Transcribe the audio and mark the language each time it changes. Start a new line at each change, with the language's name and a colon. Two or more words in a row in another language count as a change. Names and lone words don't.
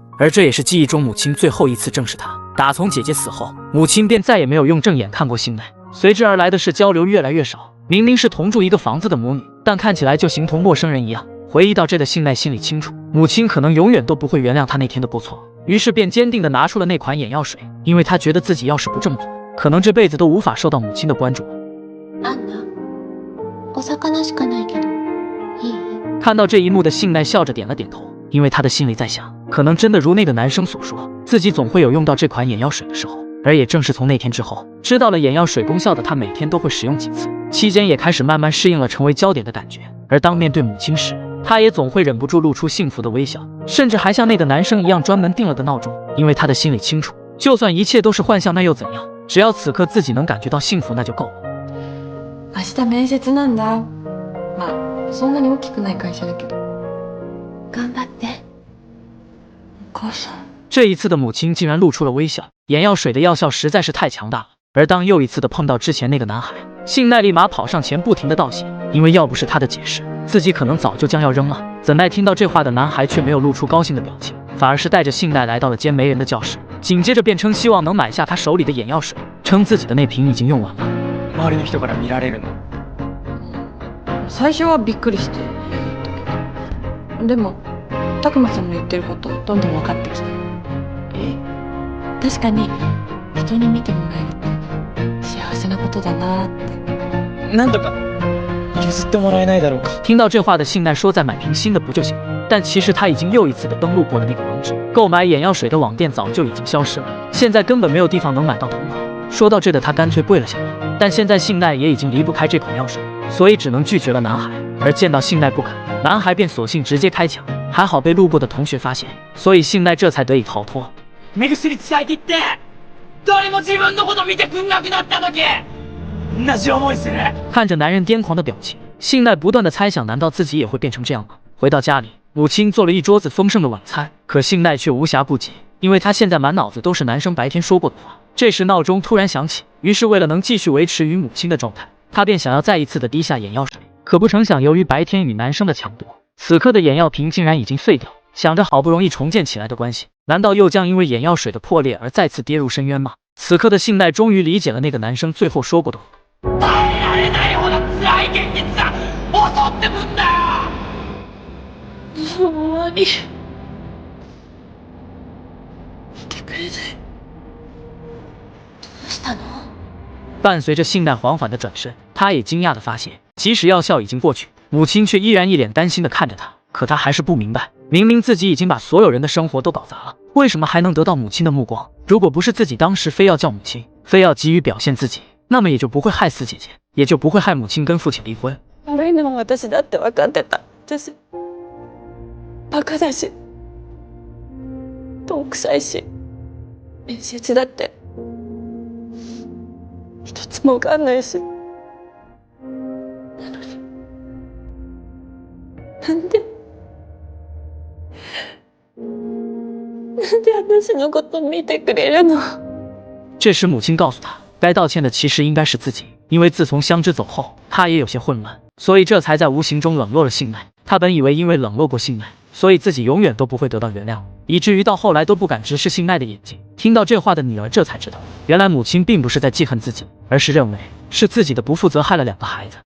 Chinese: 而这也是记忆中母亲最后一次正视他。打从姐姐死后，母亲便再也没有用正眼看过信奈，随之而来的是交流越来越少。明明是同住一个房子的母女，但看起来就形同陌生人一样。回忆到这的信奈心里清楚，母亲可能永远都不会原谅他那天的过错，于是便坚定地拿出了那款眼药水，因为他觉得自己要是不这么做，可能这辈子都无法受到母亲的关注。
Japanese: お魚しかないけどいい？
Chinese: 看到这一幕的信奈笑着点了点头，因为他的心里在想，可能真的如那个男生所说，自己总会有用到这款眼药水的时候。而也正是从那天之后，知道了眼药水功效的他每天都会使用几次，期间也开始慢慢适应了成为焦点的感觉。而当面对母亲时，他也总会忍不住露出幸福的微笑，甚至还像那个男生一样专门定了个闹钟，因为他的心里清楚，就算一切都是幻象，那又怎样？只要此刻自己能感觉到幸福，那就够了。
Japanese: 明日面接なんだ。まあそんなに大きくない会社だけど。頑張って。お母さん。
Chinese: 这一次的母亲竟然露出了微笑，眼药水的药效实在是太强大了。而当又一次的碰到之前那个男孩，信奈立马跑上前不停的道谢，因为要不是他的解释，自己可能早就将要扔了。怎奈听到这话的男孩却没有露出高兴的表情，反而是带着信奈来到了间没人的教室，紧接着便称希望能买下他手里的眼药水，称自己的那瓶已经用完了。
Japanese: 周りの人から見られるの。最初はびっくりしてでも拓磨さんの言ってることどんどん分かってきて。確かに人に見てもらえるって幸せなことだなって。なんとか一譲ってもらえないだろうか。
Chinese: 听到这话的信奈说再买瓶新的不就行了？但其实他已经又一次的登录过了那个网址，购买眼药水的网店早就已经消失了，现在根本没有地方能买到同款。说到这的他干脆跪了下来，但现在信奈也已经离不开这款药水，所以只能拒绝了男孩。而见到信奈不肯，男孩便索性直接开枪，还好被路过的同学发现，所以信奈这才得以逃脱。目薬使い切って誰も自分のこと見てくんなくなった時同じ思いする。看着男人癫狂的表情，信奈不断的猜想，难道自己也会变成这样吗？回到家里，母亲做了一桌子丰盛的晚餐，可信奈却无暇顾及，因为他现在满脑子都是男生白天说过的话。这时闹钟突然响起，于是为了能继续维持与母亲的状态，他便想要再一次的滴下眼药水。可不成想，由于白天与男生的抢夺，此刻的眼药瓶竟然已经碎掉。想着好不容易重建起来的关系，难道又将因为眼药水的破裂而再次跌入深渊吗？此刻的信奈终于理解了那个男生最后说过的话。
Japanese: 耐えられないほど辛い現実が襲ってくんだよ。もう終わり。見てくれない。どうしたの？
Chinese: 伴随着信奈缓缓的转身，他也惊讶的发现，即使药效已经过去，母亲却依然一脸担心的看着他。可他还是不明白，明明自己已经把所有人的生活都搞砸了，为什么还能得到母亲的目光？如果不是自己当时非要叫母亲，非要急于表现自己，那么也就不会害死姐姐，也就不会害母亲跟父亲离婚。
Japanese: 悪いのは私だって分かってた。私バカだし、どんくさいし、面接だって一つも受かんないし。なのになんで私のこと見てくれるの？
Chinese: 这时母亲告诉他，该道歉的其实应该是自己，因为自从香织走后，他也有些混乱，所以这才在无形中冷落了信奈。他本以为因为冷落过信奈，所以自己永远都不会得到原谅，以至于到后来都不敢直视信奈的眼睛。听到这话的女儿这才知道，原来母亲并不是在记恨自己，而是认为是自己的不负责害了2个孩子。